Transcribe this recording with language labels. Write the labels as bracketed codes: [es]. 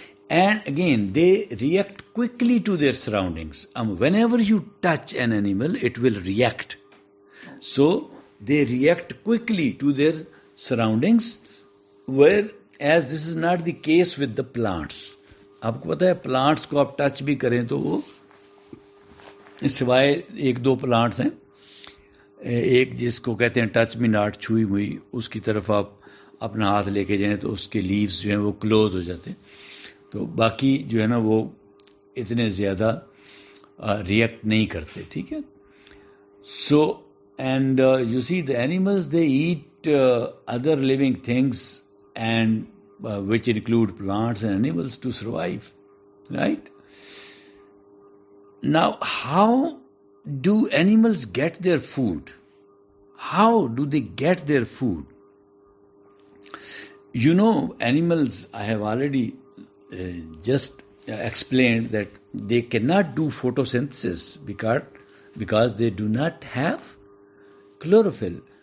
[en] And again, they react quickly to their surroundings. Whenever you touch an animal, it will react. So they react quickly to their surroundings, whereas this is not the case with the plants. [hi] आपको पता है plants को आप touch भी करें तो वो सिवाय 1-2 प्लांट्स हैं, एक जिसको कहते हैं टच मी नॉट, छुई हुई, उसकी तरफ आप अपना हाथ लेके जाएं तो उसके लीव्स जो हैं वो क्लोज हो जाते हैं. तो बाकी जो है ना वो इतने ज़्यादा रिएक्ट नहीं करते. ठीक है. [en] So and you see the animals they eat other living things and which include plants and animals to survive. Right? Now, how do animals get their food? How do they get their food? You know, animals, I have already just explained that they cannot do photosynthesis because they do not have chlorophyll.